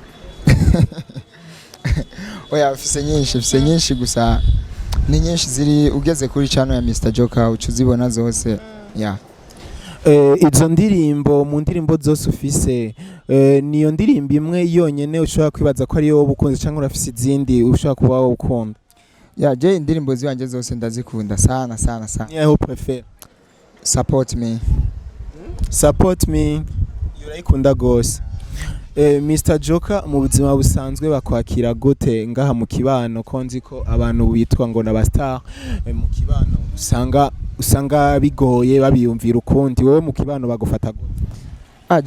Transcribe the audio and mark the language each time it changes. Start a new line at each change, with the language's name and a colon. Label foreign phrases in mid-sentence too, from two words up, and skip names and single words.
Rundi: oya ufise nyinshi gusa ni nyinshi ziri ugeze kuri channel ya Mr Joker ucuzibona zose ya izo ndirimbo mu ndirimbo zose ufise niyo ndirimbo imwe yonyene ushobora kwibaza ko ari yo ubukunze cyangwa urafise izindi ushobora kuba wowe ukunda ya je indirimbo ziwanje zose ndazikunda sana niyo prefer
English: support me
Rundi: urayikunda gose Mr Joker mu buzima busanzwe bakwakira gute ngaha mu kibano konzi ko abantu bitwa ngo na star mu kibano usanga bigoye babiyumvira ukundi wowe mu kibano bagufata gute